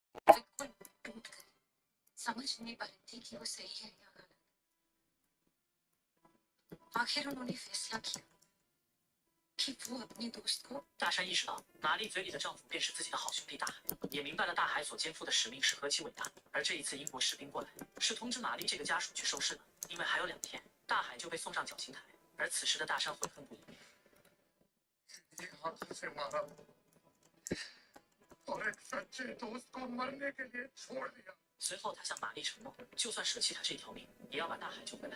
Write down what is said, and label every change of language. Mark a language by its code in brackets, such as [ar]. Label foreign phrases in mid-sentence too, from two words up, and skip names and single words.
[hi] बिल्कुल टूट गए। समझ नहीं पा रही थी कि वो सही है या गलत। आखिर उन्होंने फैसला किया कि वो अपने दोस्त को [zh] 大山意识到玛丽嘴里的丈夫便是自己的好兄弟大海，也明白了大海所肩负的使命是何其伟大。而这一次英国士兵过来，是通知玛丽这个家属去收尸的，因为还有2天，大海就被送上绞刑台。而此时的大山悔恨不已。随后，他向玛丽承诺，就算舍弃他这条命，也要把大海救回来。